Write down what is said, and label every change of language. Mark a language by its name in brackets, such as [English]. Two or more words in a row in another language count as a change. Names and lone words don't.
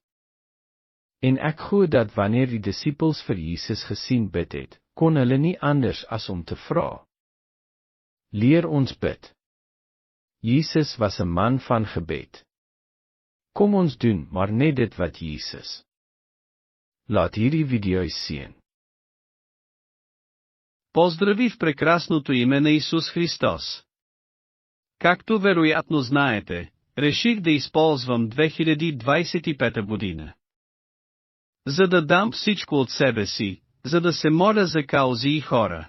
[Afrikaans] En ek glo dat wanneer die disippels vir Jesus gesien bid het, kon hulle nie anders as om te vra. Leer ons bid. Jesus was 'n man van gebed. Kom ons doen maar net dit wat Jesus. Laat hierdie video sien. [Bulgarian] Поздрави в прекрасното име на Исус Христос. Както вероятно знаете, реших да използвам 2025 година. За да дам всичко от себе си, за да се моля за каузи и хора.